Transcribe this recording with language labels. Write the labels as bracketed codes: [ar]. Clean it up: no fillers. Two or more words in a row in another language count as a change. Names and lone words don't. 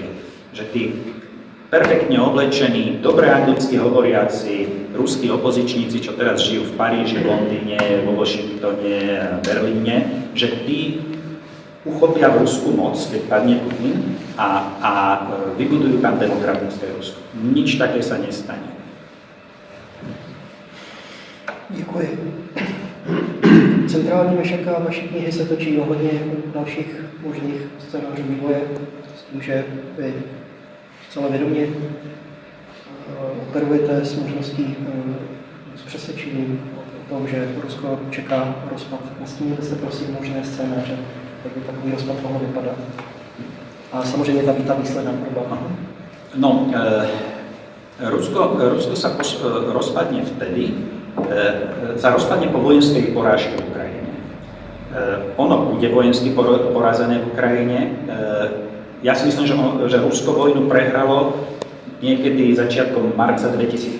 [sk] Že tí perfektne oblečení, dobre anglicky hovoriaci ruskí opozičníci, čo teraz žijú v Paríži, v Londýne, vo Washingtone, Berlíne, že tí uchopia v Rusku moc, keď padne Putin a vybudujú tam demokratické Rusko. Nič také sa nestane. [cs] Děkuji. Centrální myšlenka vaší knihy se točí ohledně dalších možných scénářů vývoje, s tím, že vy zcela vědomě operujete s možností, s přesvědčením o tom, že Rusko čeká rozpad. Nastíníte se prosím možné scénáře, jak by takový rozpad mohl vypadat. A samozřejmě ta výsledná problema. [sk] No, Rusko sa rozpadne vtedy, sa rozpadne po vojenskej porážke v Ukrajine. Ono bude vojensky porazené v Ukrajine. Ja si myslím, že Rusko vojnu prehralo niekedy začiatkom marca 2022.